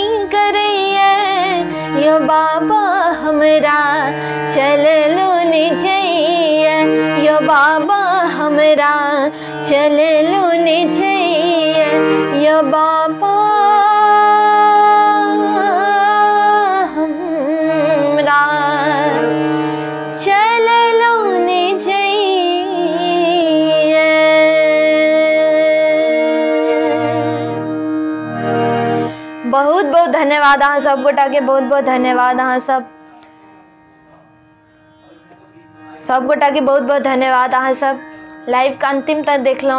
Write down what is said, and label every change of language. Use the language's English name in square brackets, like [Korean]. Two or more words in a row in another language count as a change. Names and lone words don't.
[Maithili] करइए यो बाबा हमरा चललो ने चाहिए, यो बाबा हमरा चललो ने चाहिए, यो बाबा हमरा चललो ने चाहिए। बहुत बहुत धन्यवाद अहाँ सब गोटा के, बहुत बहुत धन्यवाद अहाँ सब गोटा के, बहुत बहुत धन्यवाद अहाँ सब लाइव के अंतिम तक देखलहुँ।